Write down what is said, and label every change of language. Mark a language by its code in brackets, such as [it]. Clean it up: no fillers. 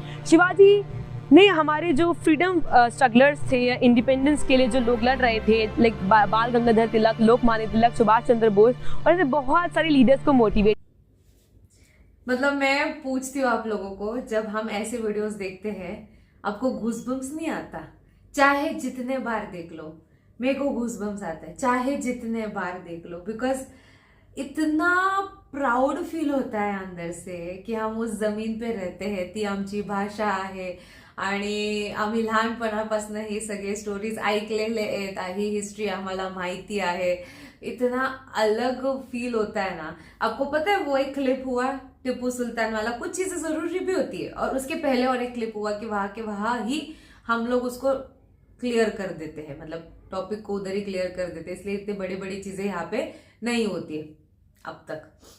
[hi] शिवाजी ने हमारे जो फ्रीडम स्ट्रगलर्स थे या इंडिपेंडेंस के लिए जो लोग लड़ रहे थे, लाइक बाल गंगाधर तिलक, लोकमान्य तिलक, सुभाष चंद्र बोस और ऐसे बहुत सारे लीडर्स को मोटिवेट। मतलब मैं पूछती हूँ आप लोगों को, जब हम ऐसे वीडियोस देखते हैं आपको गूज़बम्स नहीं आता? चाहे जितने बार देख लो, मेरे को गूज़बम्स आता है, चाहे जितने बार देख लो, बिकॉज इतना प्राउड फील होता है अंदर से की हम उस जमीन पे रहते हैं, [mr] ती आमची भाषा आहे आणि आम्ही लहानपणापासून हे सगळे स्टोरीज ऐकलेले आहेत, ही हिस्ट्री आम्हाला माहिती आहे। [hi] इतना अलग फील होता है ना। आपको पता है वो एक क्लिप हुआ टिप्पू सुल्तान वाला, कुछ चीजें जरूरी भी होती है, और उसके पहले और एक क्लिप हुआ कि वहां के वहां ही हम लोग उसको क्लियर कर देते हैं, मतलब टॉपिक को उधर ही क्लियर कर देते हैं, इसलिए इतनी बड़ी बड़ी चीजें यहाँ पे नहीं होती है अब तक।